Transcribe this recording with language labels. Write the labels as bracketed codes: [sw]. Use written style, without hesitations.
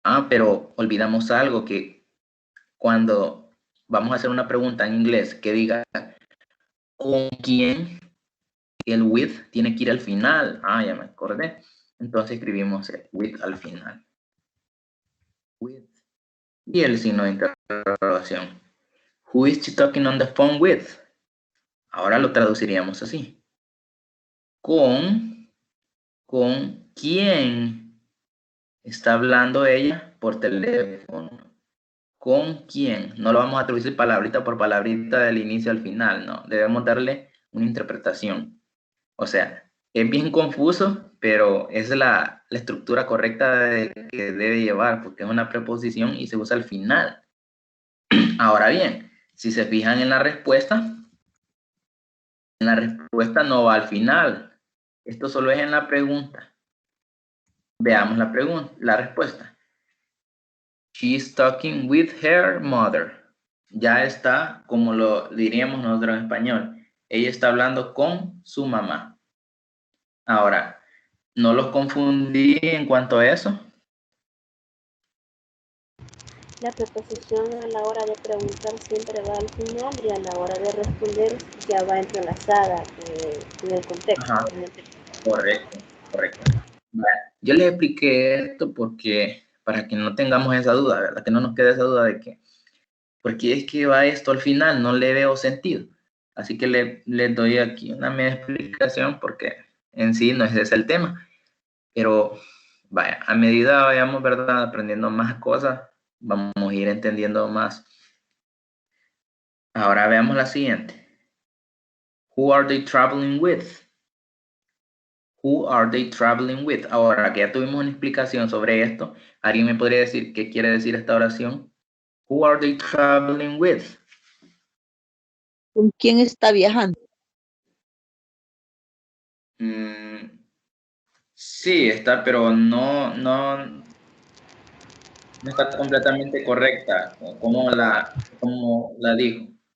[es] Pero olvidamos algo, que cuando vamos a hacer una pregunta en inglés que diga ¿con quién? El with tiene que ir al final. Ya me acordé. Entonces escribimos el with al final. With. Y el signo de interrogación. [en] Who is she talking on the phone with? [es] Ahora lo traduciríamos así. ¿Con quién está hablando ella por teléfono? ¿Con quién? No lo vamos a traducir palabrita por palabrita del inicio al final, no. Debemos darle una interpretación. O sea, es bien confuso, pero es la estructura correcta que debe llevar, porque es una preposición y se usa al final. Ahora bien, si se fijan en la respuesta no va al final. Esto solo es en la pregunta. Veamos la respuesta. [en] She's talking with her mother. [es] Ya está, como lo diríamos nosotros en español. Ella está hablando con su mamá. Ahora, ¿no los confundí en cuanto a eso? La preposición a la hora de preguntar siempre va al final y a la hora de responder ya va entrelazada en el contexto. Ajá. Correcto. Bueno, yo les expliqué esto porque para que no tengamos esa duda, ¿verdad? Que no nos quede esa duda de que, porque es que va esto al final, no le veo sentido. Así que les doy aquí una media explicación porque en sí no es ese el tema. Pero vaya, a medida vayamos, ¿verdad? Aprendiendo más cosas, vamos a ir entendiendo más. Ahora veamos la siguiente. [en] Who are they traveling with? Who are they traveling with? [es] Ahora que ya tuvimos una explicación sobre esto, ¿alguien me podría decir qué quiere decir esta oración? [en] Who are they traveling with? [es] ¿Con quién está viajando? Sí, está, pero no está completamente correcta, como la dijo.